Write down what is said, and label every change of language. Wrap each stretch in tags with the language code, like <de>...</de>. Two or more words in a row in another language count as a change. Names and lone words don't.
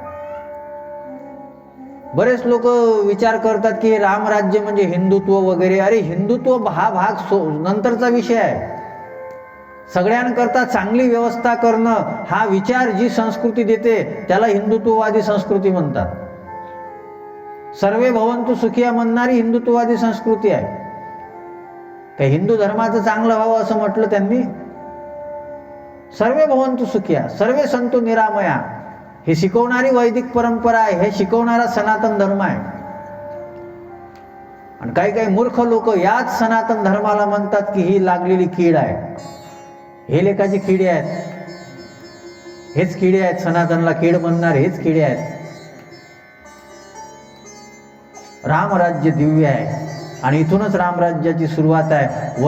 <mr>बरेच लोक विचार करतात की रामराज्य म्हणजे हिंदुत्व वगैरे. अरे हिंदुत्व हा भाग नंतरचा विषय आहे. सगळ्यांकरता चांगली व्यवस्था करणं हा विचार जी संस्कृती देते त्याला हिंदुत्ववादी संस्कृती म्हणतात.</mr> <sa>सर्वे भवन्तु सुखिया</sa> <mr>म्हणणारी हिंदुत्ववादी संस्कृती आहे. काही हिंदू धर्माचं चांगलं व्हावं असं म्हटलं त्यांनी?</mr> <sa>सर्वे भवन्तु सुखिया, सर्वे संतु निरामया.</sa> <mr>हे शिकवणारी वैदिक परंपरा आहे, हे शिकवणारा सनातन धर्म आहे. आणि काही काही मूर्ख लोक याच सनातन धर्माला म्हणतात की ही लागलेली कीड आहे. हे लेखाची किडे आहेत, हेच किडे आहेत. सनातनला कीड म्हणणार हेच किडे आहेत. रामराज्य दिव्य आहे आणि इथूनच रामराज्याची सुरुवात आहे.</mr>